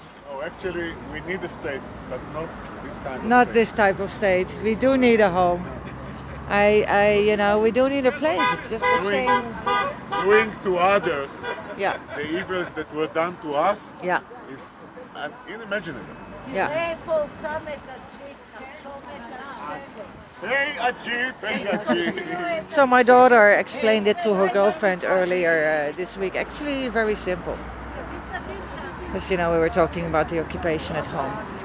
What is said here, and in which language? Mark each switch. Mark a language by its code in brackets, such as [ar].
[en] Oh, actually, we need a state, but not this kind of Not state. this type of state. We do need a home. You know, we do need a place. It's just a shame. Doing to others Yeah. the evils that were done to us Yeah. is unimaginable. Yeah. [he] איפה שם את הג'יפ, נחסום את השלט. [en] Hey, Ajib, hey, Ajib. So my daughter explained it to her girlfriend earlier this week. Actually, very simple. Because, you know, we were talking about the occupation at home.